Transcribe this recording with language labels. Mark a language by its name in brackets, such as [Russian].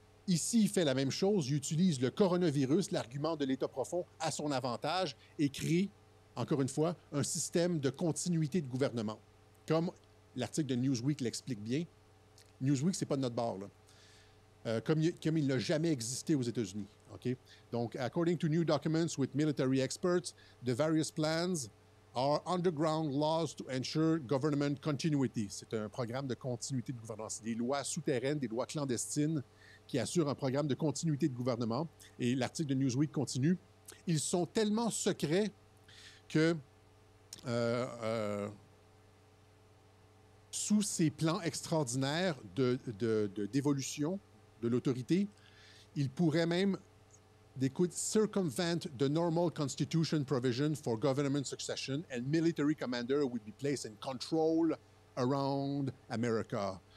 [French] Ici, il fait la même chose. Il utilise le coronavirus, l'argument de l'État profond, à son avantage et crée, encore une fois, un système de continuité de gouvernement. Comme l'article de Newsweek l'explique bien, Newsweek, ce n'est pas de notre bord, là. Comme il n'a jamais existé aux États-Unis. [English] Okay? [French] Donc, [English] according to new documents with military experts, the various plans are underground laws to ensure government continuity. [French] C'est un programme de continuité de gouvernement. C'est des lois souterraines, des lois clandestines qui assurent un programme de continuité de gouvernement. Et l'article de Newsweek continue. Ils sont tellement secrets que sous ces plans extraordinaires d'évolution de l'autorité, il pourrait même [English] they could circumvent the normal constitution provision for government succession and military commander would be placed in control around America.